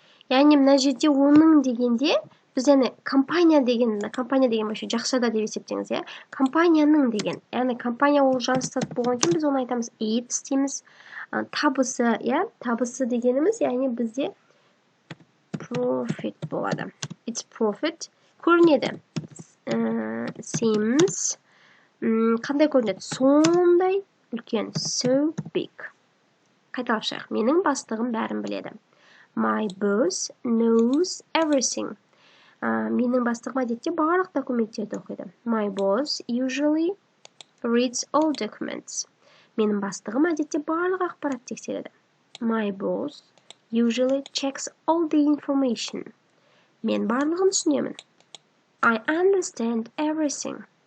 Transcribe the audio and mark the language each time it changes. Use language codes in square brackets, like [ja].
[kk] Яғни мына жерде оның дегенде біз компания деген [ru] вообще [kk] жақшада деп есептеңіз, иә. Компанияның деген. Яғни компания ол жансыз болған кейін біз оны айтамыз its дейміз. Табысы, иә, табысы дегеніміз, яғни бізде profit болады. [en] It's profit көрінеді. [kk] Seems қандай көрінеді? Сондай үлкен, [en] so big. [kk] Қайталап шығайық. Менің бастығым бәрін біледі. [en] My boss knows everything. [kk] Менің бастығым әдетте барлық документтерді оқиды. [en] My boss usually reads all documents. [kk] Менің бастығым әдетте барлық ақпарат тексереді. [en] My boss usually checks all the information. [kk] Мен барлығын түсінемін. [en] I understand everything.